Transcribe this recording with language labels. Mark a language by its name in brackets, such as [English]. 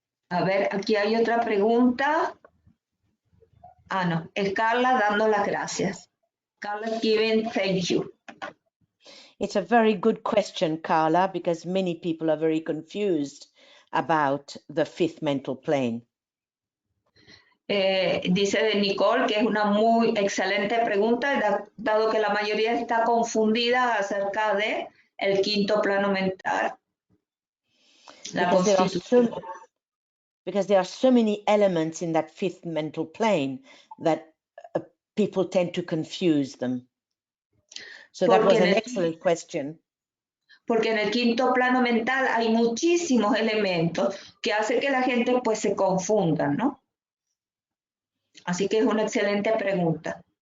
[Spanish] A ver, aquí hay otra pregunta. No, es Carla dando las gracias. [English] Carla giving thank you. It's a very good question, Carla, because many people are very confused about the fifth mental plane. [Spanish] Dice de Nicole que es una muy excelente pregunta, dado que la mayoría está confundida acerca de el quinto plano mental. La constitución. [English] Because there are so many elements in that fifth mental plane that people tend to confuse them. So that was an excellent question. [Spanish] Porque en el quinto plano mental hay muchísimos elementos que hacen que la gente pues se confunda, ¿no? Así que es una excelente pregunta.